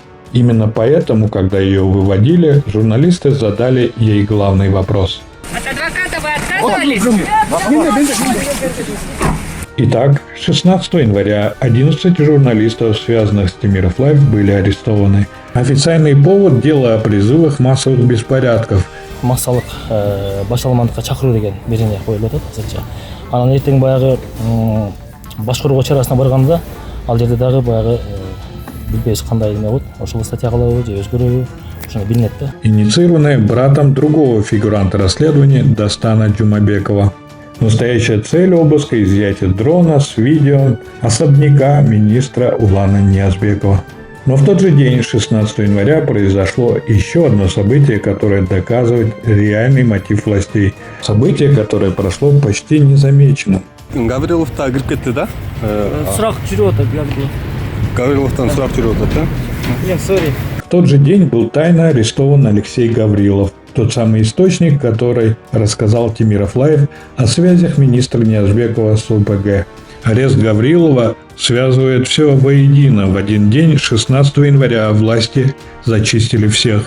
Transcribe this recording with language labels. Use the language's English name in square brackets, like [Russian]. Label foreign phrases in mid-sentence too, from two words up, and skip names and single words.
[Russian] Именно поэтому, когда ее выводили, журналисты задали ей главный вопрос. От адвоката вы отказывались? Итак, 16 января 11 журналистов, связанных с Темиров Лайф, были арестованы. Официальный повод – дело о призывах массовых беспорядков. [Kyrgyz] Массалык башаламандыкка чакыруу деген берене коюлуп атат азырча. Анан эртең баягы башкаруу чарасына барганда ал жерде дагы баягы билбейбиз кандай эме болот. Ошол статья кылабы же өзгөрөбү ошону билинет да. [Russian] Инициированное братом другого фигуранта расследования Дастана Джумабекова. Настоящая цель обыска – изъятие дрона с видео особняка министра Улана Ниязбекова. Но в тот же день, 16 января, произошло еще одно событие, которое доказывает реальный мотив властей. Событие, которое прошло почти незамеченным. [Kyrgyz] Гаврилов та кирип кетти да? Сурак жүрүп атат Гаврилов. Гавриловтан сурап жүрүп атат да? Сори. [Russian] В тот же день был тайно арестован Алексей Гаврилов, тот самый источник, который рассказал Темиров Лайф о связях министра Ниязбекова с ОПГ. Арест Гаврилова связывает все воедино. В один день, 16 января, власти зачистили всех.